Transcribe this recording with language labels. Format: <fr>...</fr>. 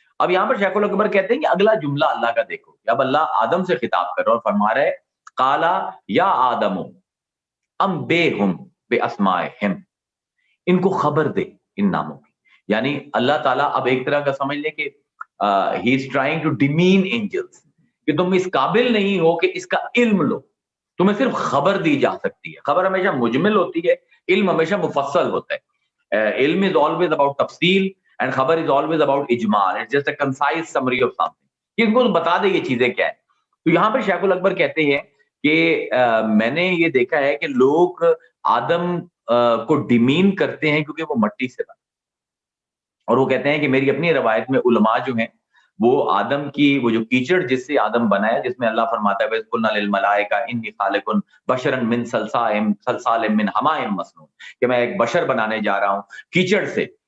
<ur>اب یہاں پر شیخ الاکبر کہتے ہیں کہ اگلا جملہ اللہ کا دیکھو, اب اللہ آدم سے خطاب کر رہا ہے اور فرما رہا ہے</ur> <ar>قَالَ يَا آدَمُ أَنبِئْهُم بِأَسْمَائِهِمْ,</ar> <ur>ان کو خبر دے ان ناموں کی. یعنی اللہ تعالیٰ اب ایک طرح کا سمجھ لے کہ</ur> <en>he is trying to demean angels,</en> <ur>کہ تم اس قابل نہیں ہو کہ اس کا علم لو, تمہیں صرف خبر دی جا سکتی ہے. خبر ہمیشہ مجمل ہوتی ہے, علم ہمیشہ مفصل ہوتا ہے.</ur> <en>علم is always about تفصیل and خبر is always about اجمال. It's just a concise summary of something,</en> <ur>کہ ان کو بتا دے یہ چیزیں کیا ہیں. تو یہاں پر شیخ الاکبر کہتے ہیں کہ میں نے یہ دیکھا ہے کہ لوگ آدم کو ڈیمین کرتے ہیں کیونکہ وہ مٹی سے بنا, اور وہ کہتے ہیں کہ میری اپنی روایت میں علماء جو ہیں وہ آدم کی وہ جو کیچڑ جس سے آدم بنا ہے, جس میں اللہ فرماتا ہے</ur> <ar>وَإِذْ قُلْنَا لِلْمَلَائِكَةِ إِنِّي خَالِقٌ بَشَرًا مِّن صَلْصَالٍ مِّنْ حَمَإٍ مَّسْنُونٍ,</ar> <ur>کہ میں ایک بشر بنانے جا رہا ہوں کیچڑ سے.</ur>